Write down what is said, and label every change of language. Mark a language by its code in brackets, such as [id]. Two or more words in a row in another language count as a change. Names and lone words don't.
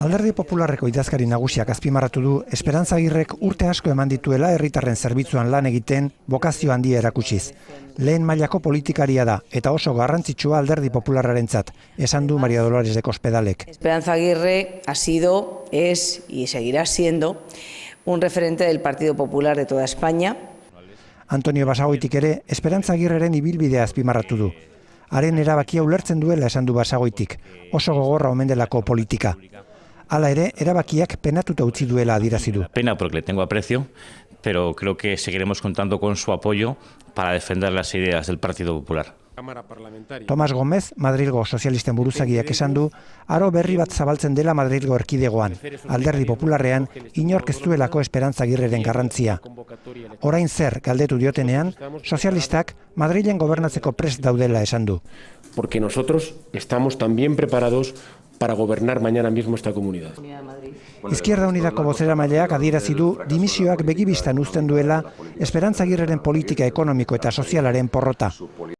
[eu] Alderdi Popularreko idazkari nagusiak azpimarratu du Esperantza Agirrek urte asko eman dituela herritarren zerbitzuan lan egiten bokazio handia erakutsiz. Lehen mailako politikaria da eta oso garrantzitsua Alderdi Popularrarentzat, esan du María Dolores de Cospedalek. [es] Esperanza Aguirre ha sido, es y seguirá siendo un referente del Partido Popular de toda España. [eu] Antonio Basagoitik ere Esperantza Agirreren ibilbidea azpimarratu du. Haren erabakia ulertzen duela esan du Basagoitik, oso gogorra omen delako politika. Hala ere, erabakiak penatuta utzi duela adierazi du. [es] Pena porque le tengo aprecio, pero creo que seguiremos contando con su apoyo para defender las ideas del Partido Popular. [eu] Tomas Gómez, Madrilgo sozialisten buruzagiak esan du, aro berri bat zabaltzen dela Madrilgo erkidegoan, Alderdi Popularrean inork ez duelako Esperantza Agirreren garrantzia. Orain zer galdetu diotenean, sozialistak Madrilen gobernatzeko prest daudela esan du. [es] Porque nosotros estamos también preparados para gobernar mañana mismo esta comunidad. [eu] Izquierda Unidako bozeramaileak adierazi du dimisioak begibistan uzten duela Esperantza Agirreren politika ekonomiko eta sozialaren porrota.